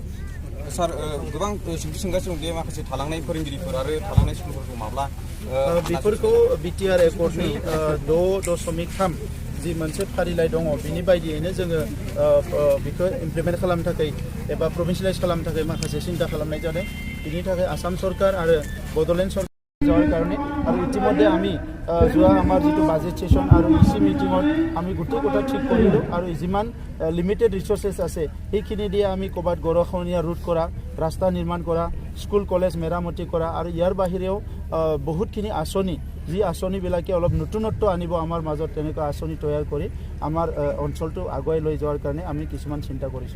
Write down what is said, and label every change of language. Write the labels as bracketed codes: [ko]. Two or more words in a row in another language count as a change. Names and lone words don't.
[brx] सार, गोबां सोंथि सोंगासिनो दं माखासे थालांनाय फोरोंगिरिफोर आरो थालांनाय स्कुलफोरखौ माब्ला बेफोरखौ बिटिआर एकर्डनि 6.3 जि मोनसे फारिलाइ दङ बिनि बायदियैनो जोङो बेखौ इमप्लिमेन्ट खालामनो थाखाय एबा प्रभिन्सियेलाइज खालामनो थाखाय माखासे सिन्था खालामनाय जादों। बिनि थाखाय आसाम सरकार आरो बड'लेण्ड सरकार [bn] যাওয়ার কারণে আর ইতিমধ্যে আমি [as] যোৱা আমার যেটো [en] budget session [as] আর ইসি মিটিঙত আমি গোটেই কথা ঠিক কৰিলোঁ আৰু যিমান [en] limited resources [as] আছে সেইখিনি দিয়ে আমি ক'ৰবাত গৰাখহনীয়া ৰোধ কৰা, ৰাস্তা নিৰ্মাণ কৰা, [en] school college [as] মেৰামতি কৰা আৰু ইয়াৰ বাহিৰেও বহুতখিনি আঁচনি যি আঁচনিবিলাকে অলপ নতুনত্ব আনিব আমাৰ মাজত তেনেকুৱা আঁচনি তৈয়াৰ কৰি আমাৰ অঞ্চলটো আগুৱাই লৈ যোৱাৰ কাৰণে আমি কিছুমান চিন্তা কৰিছোঁ।